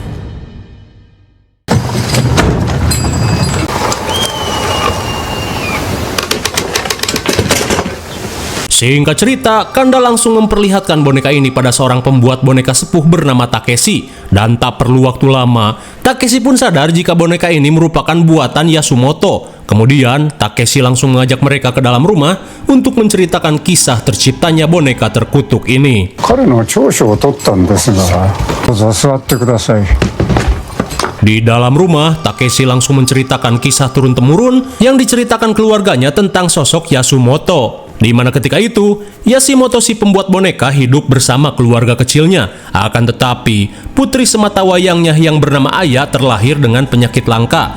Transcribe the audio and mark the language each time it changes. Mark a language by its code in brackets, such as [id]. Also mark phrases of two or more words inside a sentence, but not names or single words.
[id] Singkat cerita, Kanda langsung memperlihatkan boneka ini pada seorang pembuat boneka sepuh bernama Takeshi. Dan tak perlu waktu lama, Takeshi pun sadar jika boneka ini merupakan buatan Yasumoto. Kemudian, Takeshi langsung mengajak mereka ke dalam rumah untuk menceritakan kisah terciptanya boneka terkutuk ini. [ja] 彼の長所を取ったんですが、どうぞ座ってください。 [id] Di dalam rumah, Takeshi langsung menceritakan kisah turun-temurun yang diceritakan keluarganya tentang sosok Yasumoto. Di mana ketika itu, Yashimoto si pembuat boneka hidup bersama keluarga kecilnya. Akan tetapi, putri semata wayangnya yang bernama Aya terlahir dengan penyakit langka.